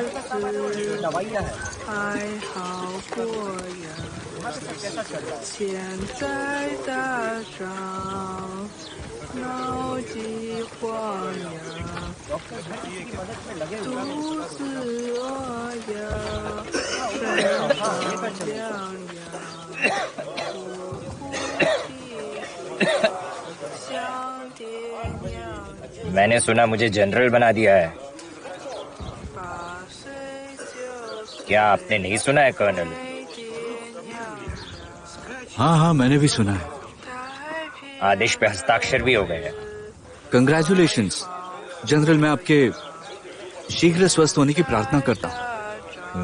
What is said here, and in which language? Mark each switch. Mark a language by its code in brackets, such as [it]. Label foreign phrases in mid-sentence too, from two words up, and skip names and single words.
[zh] 还好过呀，现在打仗闹饥荒呀，肚子饿呀，身上凉呀，我哭啼像爹娘。 [hi] मैंने सुना मुझे जनरल बना दिया है। क्या आपने नहीं सुना है कर्नल? हाँ हाँ, मैंने भी सुना है। आदेश पे हस्ताक्षर भी हो गए हैं। कंग्रेचुलेशंस जनरल, मैं आपके शीघ्र स्वस्थ होने की प्रार्थना करता हूँ।